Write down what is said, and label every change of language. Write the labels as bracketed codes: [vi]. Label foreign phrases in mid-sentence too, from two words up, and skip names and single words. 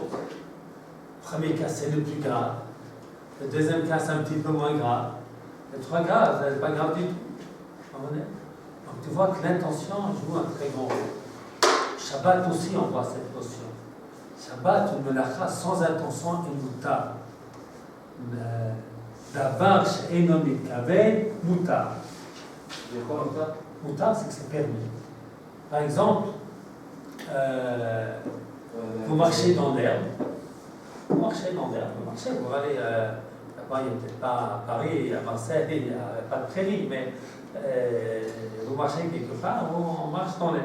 [fr] Le premier cas, c'est le plus grave. Le deuxième cas, c'est un petit peu moins grave. Le trois grave, ce n'est pas grave du tout. Donc tu vois que l'intention joue un très grand rôle. Shabbat aussi, on voit cette notion. Shabbat, une melacha sans intention et mutar. [he] דבר שאינו מתכוון מותר. [fr] C'est quoi mutar? Mutar, c'est que c'est permis. Par exemple, vous marchez dans l'herbe. Vous marchez dans l'herbe, vous allez. D'abord, il n'y a peut-être pas à Paris, à Marseille, il n'y a pas de prairie, mais vous marchez quelque part, on marche dans l'herbe.